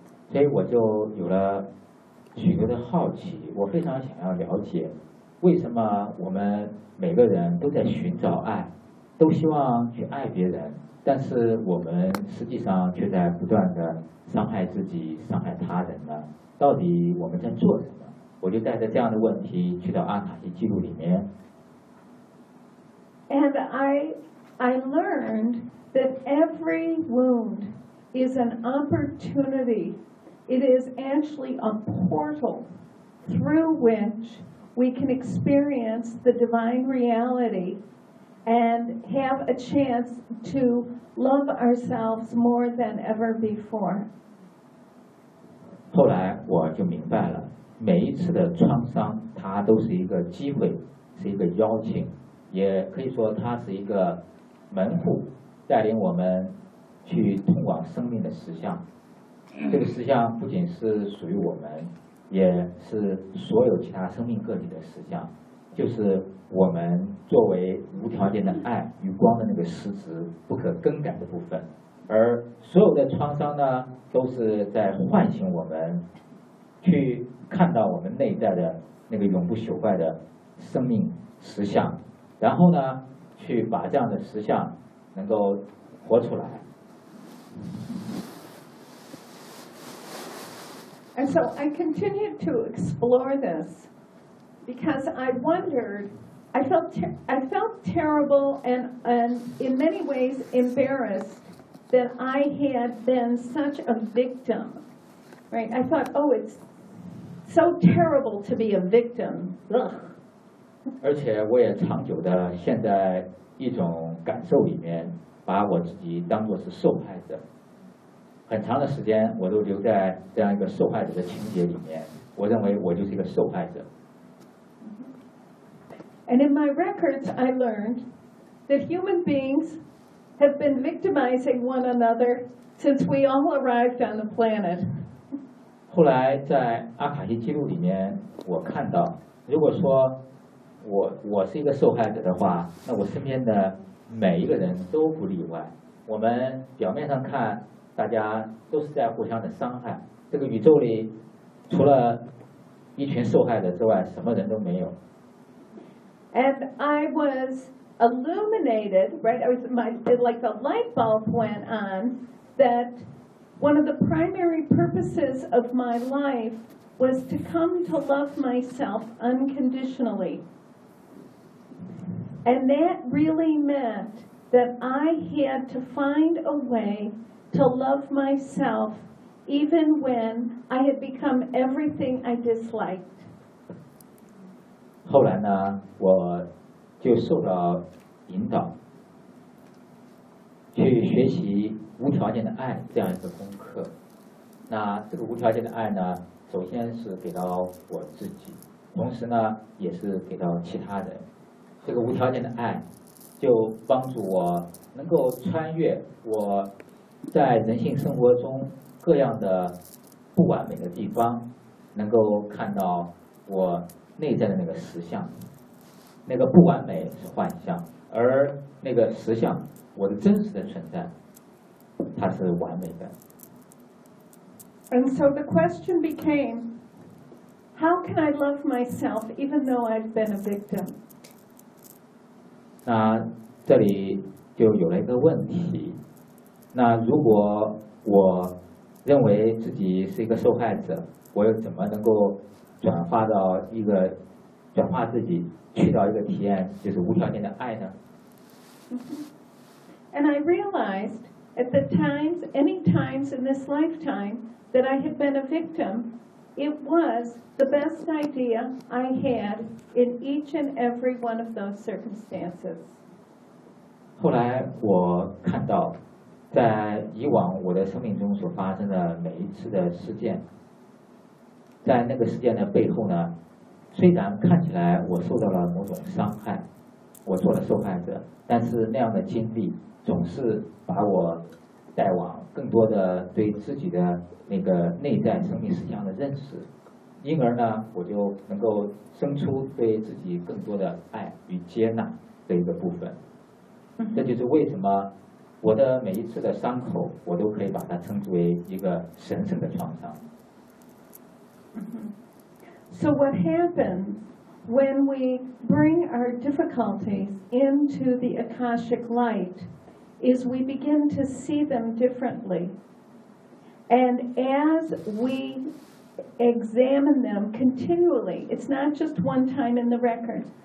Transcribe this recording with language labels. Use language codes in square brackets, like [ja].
[zh] 所以我就有了许多的好奇，我非常想要了解为什么我们每个人都在寻找爱，都希望去爱别人，但是我们实际上却在不断的伤害自己，伤害他人呢？到底我们在做什么？我就带着这样的问题去到阿卡西记录里面。 [en] And I learned that every wound is an opportunity. It is actually a portal through which we can experience the divine reality and have a chance to love ourselves more than ever before. [zh] 后来我就明白了，每一次的创伤它都是一个机会，是一个邀请，也可以说它是一个门户，带领我们去通往生命的实相。这个实相不仅是属于我们，也是所有其他生命个体的实相，就是我们作为无条件的爱与光的那个实质，不可更改的部分。而所有的创伤呢，都是在唤醒我们去看到我们内在的那个永不朽坏的生命实相，然后呢去把这样的实相能够活出来。 [en] And so I continued to explore this because I wondered, I felt terrible and in many ways embarrassed that I had been such a victim, right? I thought, oh, it's so terrible to be a victim, ugh. [zh] 而且我也长久的陷在一种感受里面，把我自己当作是受害者。很长的时间我都留在这样一个受害者的情节里面，我认为我就是一个受害者。 [en] And in my records I learned that human beings have been victimizing one another since we all arrived on the planet. [zh] 后来在阿卡西记录里面我看到，如果说我是一个受害者的话，那我身边的每一个人都不例外。我们表面上看大家都是在互相的伤害，这个宇宙里除了一群受害者之外什么人都没有。 [en] And I was illuminated, right? The light bulb went on that one of the primary purposes of my life was to come to love myself unconditionally. And that really meant that I had to find a way to love myself even when I had become everything I disliked. [zh] 后来呢，我就受到引导去学习无条件的爱这样一个功课。那这个无条件的爱呢，首先是给到我自己，同时呢也是给到其他人。这个无条件的爱就帮助我能够穿越我在人性生活中各样的不完美的地方，能够看到我内在的那个实相。那个不完美是幻象，而那个实相，我的真实的存在，它是完美的。 [en] And so the question became, how can I love myself even though I've been a victim? [zh] 那这里就有了一个问题，那如果我认为自己是一个受害者，我又怎么能够转化自己去到一个体验，就是无条件的爱呢？ [en] And I realized at the times, any times in this lifetime that I had been a victim, it was the best idea I had in each and every one of those circumstances. [zh] 后来我看到在以往我的生命中所发生的每一次的事件，在那个事件的背后呢，虽然看起来我受到了某种伤害，我做了受害者，但是那样的经历总是把我带往更多的对自己的那个内在生命实相的认识，因而呢我就能够生出对自己更多的爱与接纳的一个部分。这就是为什么我的每一次的伤口我都可以把它称之为一个神圣的创伤。 [en] So what happens when we bring our difficulties into the Akashic light is we begin to see them differently, and as we examine them continually, it's not just one time in the record.